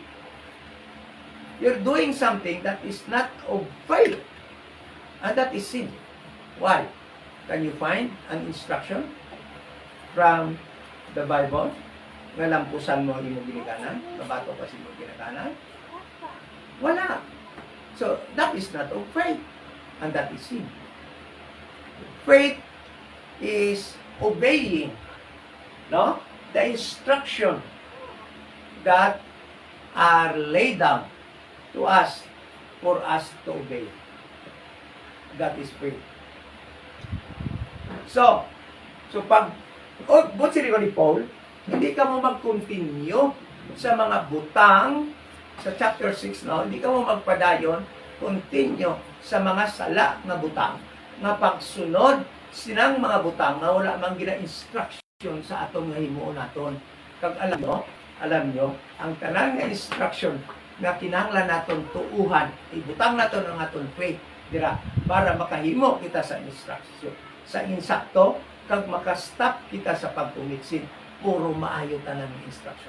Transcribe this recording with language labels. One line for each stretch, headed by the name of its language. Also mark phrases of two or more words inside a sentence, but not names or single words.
English: You're doing something that is not of faith. And that is sin. Why? Can you find an instruction from the Bible?
Hiligaynon: Nga lampusan mo ang imo ginikanan, mabato ka sa imo ginikanan? Wala.
English: So, that is not of faith. And that is sin. Faith is obeying, no, the instruction that are laid down to us for us to obey. That is faith.
Hiligaynon: So pag but sila ni Paul, hindi ka mo mag-continue sa mga butang sa chapter 6, no?
Filipino: Hindi ka mo
Hiligaynon: magpadayon, continue sa mga sala na butang, nga pagsunod sinang mga butang nga wala mang gina-instruction sa atong nga himuon naton.
Filipino: Kag alam nyo,
Hiligaynon: ang tanan nga instruction nga kinahanglan naton tuuhan, ibutang naton ang aton faith dira para makahimo kita sa instruction, sa insakto, kag makastop kita sa pagtumitsin, puro maayo tanan ng instruction.